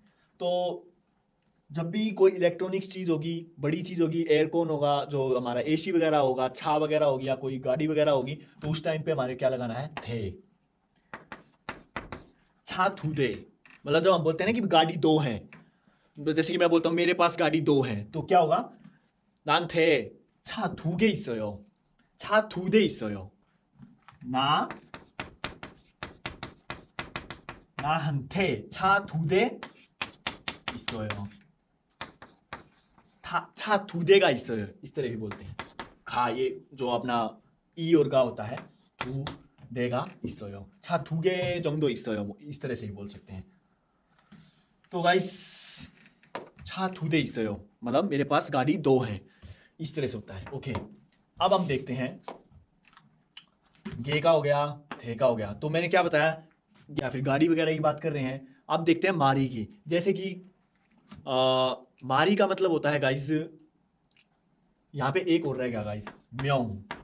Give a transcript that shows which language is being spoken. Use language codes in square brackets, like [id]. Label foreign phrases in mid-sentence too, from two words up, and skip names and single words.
[hi] तो जब भी कोई इलेक्ट्रॉनिक्स चीज होगी, बड़ी चीज होगी, एयरकॉन होगा, जो हमारा एसी वगैरह होगा, छा वगैरह होगी, या कोई गाड़ी वगैरह होगी, तो उस टाइम पे हमारे क्या लगाना है? थे, [ko] 차 두 대, [hi] मतलब जब हम बोलते हैं ना कि गाड़ी दो है, जैसे कि मैं बोलता हूँ मेरे पास गाड़ी दो है, तो क्या होगा? [ko] ना한테 차 두 개 있어요. 차 두 대 있어요. 나 나한테 차 두 대 있어요. 차 두 대가 있어요. [hi] इस तरह भी बोलते हैं. 가 ये जो अपना ई और गा होता है, [ko] 두 대가 있어요. 차 두 개 정도 있어요. [hi] 뭐 इस तरह से भी बोल सकते हैं. [ko] तो गाइस 차 두 대 있어요. [hi] मतलब मेरे पास गाड़ी दो है. इस तरह से होता है. ओके, अब हम देखते हैं. गे का हो गया, थे का हो गया. तो मैंने क्या बताया, या फिर गाड़ी वगैरह की बात कर रहे हैं. अब देखते हैं मारी की. जैसे कि मारी का मतलब होता है गाइस, यहाँ पे एक और रहेगा गाइस, म्योंग.